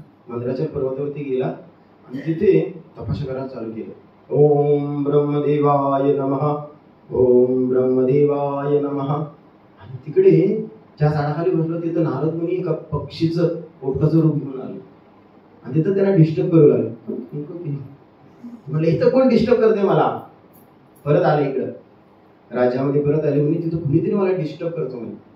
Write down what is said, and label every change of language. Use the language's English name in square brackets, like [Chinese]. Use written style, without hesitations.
[Marathi] मंदिराच्या पर्वतावरती गेला आणि तिथे तपस्या करायला चालू केलं. [Sanskrit] ओम ब्रह्मदेवाय नमः, ओम ब्रह्मदेवाय नमः. [Marathi] आणि तिकडे ज्या झाडाखाली बसलो तिथं नारद मुनी एका पक्षीचं पोपटाचं रूप घेऊन आलं आणि तिथं त्यांना डिस्टर्ब करू लागलं. म्हणलं इथं कोण डिस्टर्ब करते मला. परत आले इकडं राज्यामध्ये, परत आले म्हणे तिथं कुणीतरी मला डिस्टर्ब करतो म्हणे.